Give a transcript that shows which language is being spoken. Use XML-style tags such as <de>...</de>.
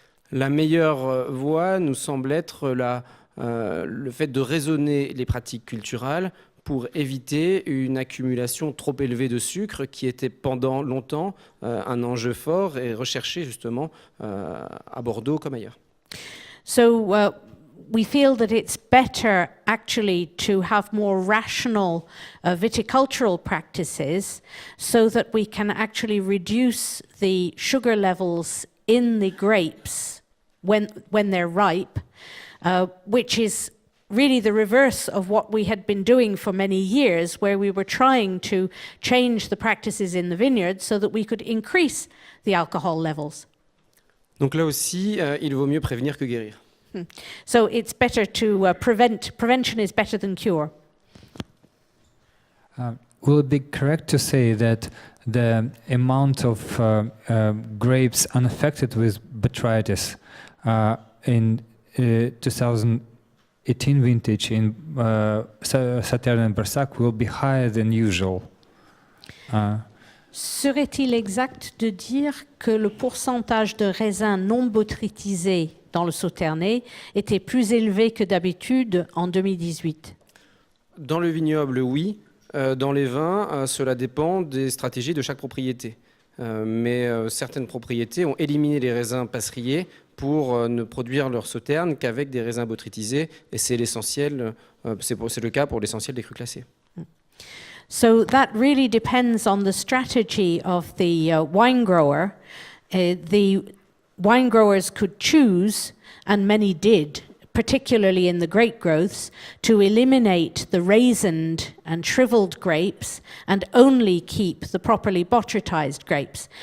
<fr>La meilleure voie nous semble être le fait de raisonner les pratiques culturales pour éviter une accumulation trop élevée de sucre qui était pendant longtemps un enjeu fort et recherché justement à Bordeaux comme ailleurs.</fr> <en>So we feel that it's better actually to have more rational viticultural practices so that we can actually reduce the sugar levels in the grapes when they're ripe, which is really the reverse of what we had been doing for many years, where we were trying to change the practices in the vineyard so that we could increase the alcohol levels.</en> <fr>Donc là aussi, il vaut mieux prévenir que guérir.</fr> <en>So it's better to prevent. Prevention is better than cure. Will it be correct to say that the amount of grapes unaffected with botrytis in 2018 vintage in Sauternes and Barsac will be higher than usual?</en> <fr>Serait-il exact de dire que le pourcentage de raisins non botrytisés dans le Sauternes était plus élevé que d'habitude en 2018? Dans le vignoble, oui. Dans les vins, cela dépend des stratégies de chaque propriété. Mais certaines propriétés ont éliminé les raisins passeriers pour ne produire leur sauterne qu'avec des raisins botrytisés. Et c'est l'essentiel, c'est le cas pour l'essentiel des crus classés.</fr> <en>So that really depends on the strategy of the wine grower. The wine growers could choose, and many did, particularly in the grape growths, to eliminate the raisined and shriveled grapes and only keep the properly botrytized grapes.</en>